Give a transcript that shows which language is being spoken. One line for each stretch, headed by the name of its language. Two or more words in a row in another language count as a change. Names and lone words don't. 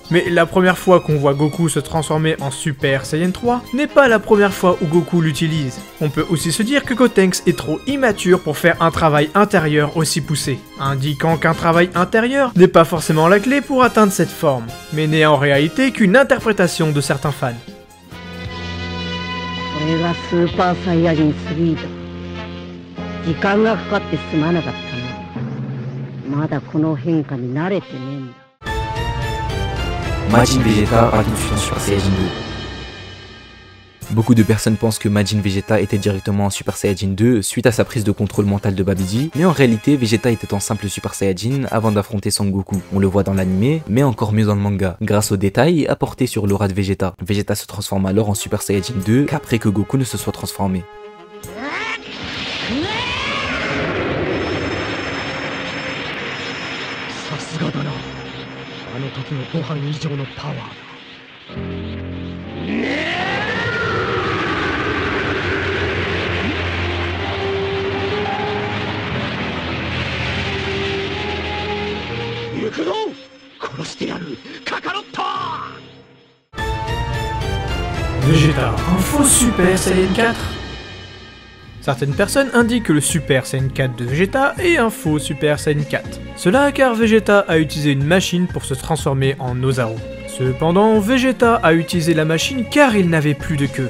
French: Mais la première fois qu'on voit Goku se transformer en Super Saiyan 3 n'est pas la première fois où Goku l'utilise. On peut aussi se dire que Gotenks est trop immature pour faire un travail intérieur aussi poussé, indiquant qu'un travail intérieur n'est pas forcément la clé pour atteindre cette forme, mais n'est en réalité qu'une interprétation de certains fans.
Japanese: これがスーパーサイヤ人3だ。時間がかかってすまなかったな。まだこの変化に慣れてねえんだ。
French: Majin Vegeta part tout de suite en Super Saiyajin 2. Beaucoup de personnes pensent que Majin Vegeta était directement en Super Saiyajin 2 suite à sa prise de contrôle mental de Babidi, mais en réalité Vegeta était en simple Super Saiyajin avant d'affronter Son Goku. On le voit dans l'anime, mais encore mieux dans le manga, grâce aux détails apportés sur l'aura de Vegeta. Vegeta se transforme alors en Super Saiyajin 2 qu'après que Goku ne se soit transformé.
Japanese: さすがだな。あの時のご飯以上のパワーだ。行くぞ。殺してやる。カカロット。
French: Vegeta, un faux Super Saiyan 4? Certaines personnes indiquent que le Super Saiyan 4 de Vegeta est un faux Super Saiyan 4. Cela car Vegeta a utilisé une machine pour se transformer en Ozaru. Cependant, Vegeta a utilisé la machine car il n'avait plus de queue.